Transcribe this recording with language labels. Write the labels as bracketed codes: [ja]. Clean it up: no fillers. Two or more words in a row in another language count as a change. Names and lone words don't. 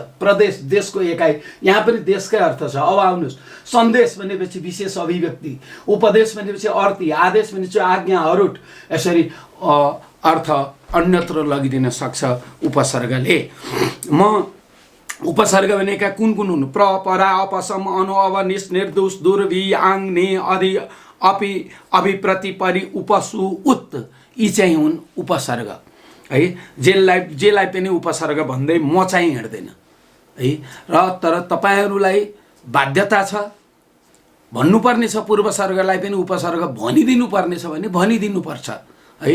[ne] प्रदेश देशको एकाइ, यहाँ पनि देशकै अर्थ छ। अब आउनुहोस्, सन्देश भनेपछि विशेष अभिव्यक्ति, उपदेश भनेपछि अर्थी, आदेश भनेपछि आज्ञा, अरूट। यसरी अर्थ अन्यत्र लगिदिन सक्छ उपसर्गले। म उपसर्ग भनेका कुन कुन हुन्? प्र, परा, अपसम, अनु, अव, निस, निर्दोष, दुर्वि, आङ, ने, अधि, अपि, अभिप्रति, परि, उपसु, उत्, यी चाहिँ हुन् उपसर्ग है। जेलाई पनि उपसर्ग भन्दै म चाहिँ हिँड्दैन है। र तर तपाईँहरूलाई बाध्यता छ, भन्नुपर्ने छ पूर्वसर्गलाई पनि उपसर्ग भनिदिनु पर्ने छ भने भनिदिनुपर्छ है।